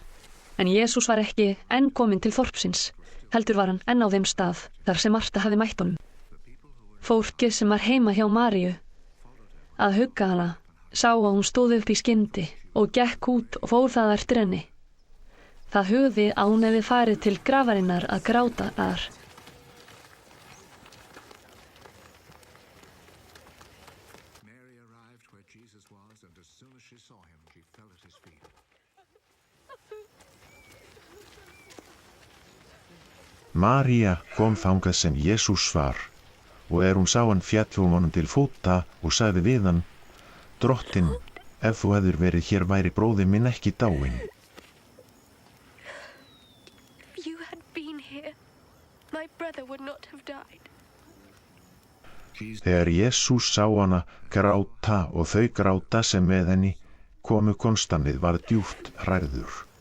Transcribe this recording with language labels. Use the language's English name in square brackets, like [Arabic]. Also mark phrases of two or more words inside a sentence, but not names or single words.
[Icelandic] En Jesús var ekki enn kominn til þorpsins, heldur var hann enn á þeim stað þar sem Marta hafði mætt honum. Fólkið sem var heima hjá Maríu að hugga hana sá að hún stóð upp í skyndi og gekk út og fór það eftir henni. Það hugði að hún hefði farið til grafarinnar að gráta þar. [English] Mary arrived where Jesus was, and as soon as she saw him, she fell at his feet. [Icelandic] María kom þangað sem Jesús var og hún sá hann féll honum til fóta og sagði við hann, Drottinn, ef þú hefðir verið hér væri bróðir minn ekki dáinn. [English] If you had been here, my brother would not have died. [Icelandic] Þegar Jesús sá hana gráta og þau gráta sem með henni, komu Konstantið var djúpt hrærður.